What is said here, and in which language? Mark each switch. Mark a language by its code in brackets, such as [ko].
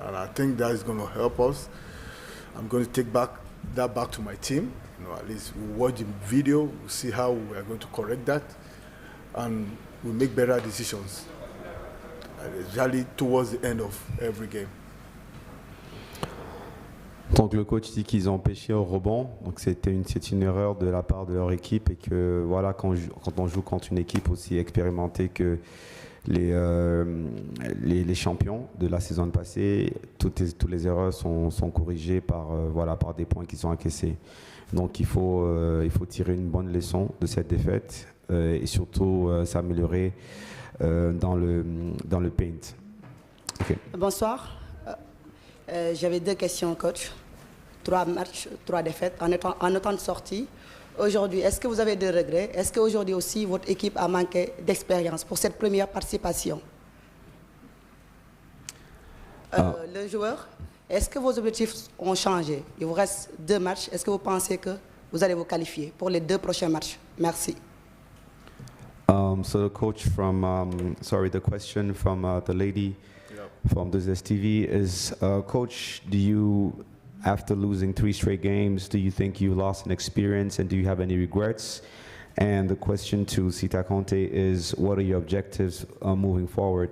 [en] And I think that is going to help us. I'm going to take back to my team. You know, at least we watch the video, we see how we are going to correct that, and we make better decisions. Especially towards the end of every game. [fr] Donc le coach dit qu'ils ont pêché au rebond, donc c'est une erreur de la part de leur équipe et que voilà quand on joue contre une équipe aussi expérimentée que les champions de la saison passée, toutes les erreurs sont corrigées par des points qui sont encaissés. Donc il faut tirer une bonne leçon de cette défaite et surtout s'améliorer dans le paint. [en] Okay. [fr] Bonsoir. J'avais 2 questions, coach. 3 matchs, 3 défaites en étant de sortie. Aujourd'hui, est-ce que vous avez des regrets? Est-ce qu'aujourd'hui aussi, votre équipe a manqué d'expérience pour cette première participation? Le joueur, est-ce que vos objectifs ont changé? Il vous reste 2 matchs. Est-ce que vous pensez que vous allez vous qualifier pour les 2 prochains matchs? Merci. [en] So the coach the question from the lady from the STV is, Coach, after losing 3 straight games, do you think you lost an experience and do you have any regrets? And the question to Sita Conte is, what are your objectives moving forward?